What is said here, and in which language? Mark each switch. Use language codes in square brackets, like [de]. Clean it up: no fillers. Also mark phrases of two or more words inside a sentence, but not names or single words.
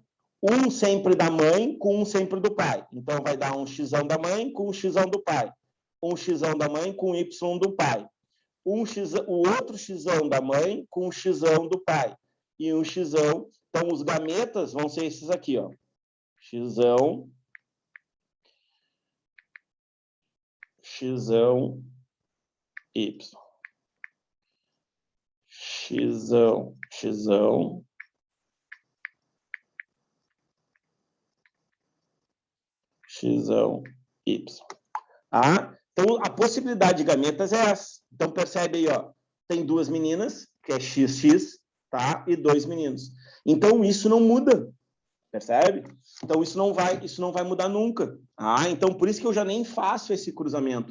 [pt] Um sempre da mãe com um sempre do pai. Então, vai dar um Xão da mãe com um Xão do pai. Um Xão da mãe com Y do pai. O outro Xão da mãe com o Xão do pai. E um Xão... Então, os gametas vão ser esses aqui, ó. Xão... Xão, Y. Xão, Xão. Xão, Y. Então, a possibilidade de gametas é essa. Então, percebe aí, ó. Tem duas meninas, que é XX, tá? E dois meninos. Então, isso não muda. Percebe? Então, isso não vai mudar nunca. Então, por isso que eu já nem faço esse cruzamento.